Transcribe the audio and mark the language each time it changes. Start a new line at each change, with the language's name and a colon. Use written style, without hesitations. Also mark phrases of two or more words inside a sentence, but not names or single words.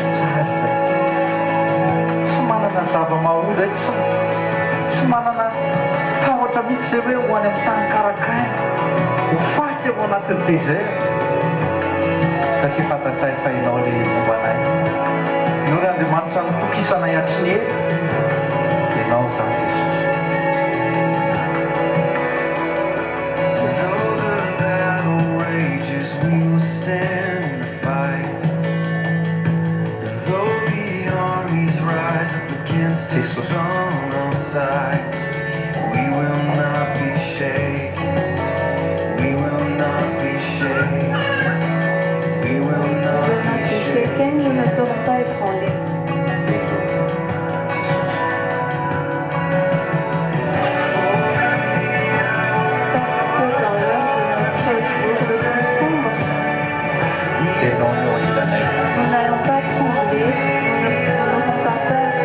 Malagasy: tsara izay, tsy manana zava-mahory, tsy manana tahotra mihitsy zay hoe ho any amin'ny tany karakaina, ho faty ao anatin'ny désert, satria fantatray fa ianao ilay mombanay, ianao ilay Andriamanitra nitokisanay hatriny ely, ianao zany Jesosy.
English: Jesus. On our side, we will not be shaken. We will not be shaken. We will not be shaken.
French: Nous ne serons pas ébranlés. Parce que dans l'heure de notre jour le plus sombre, nous n'allons pas trembler, nous n'aurons pas peur.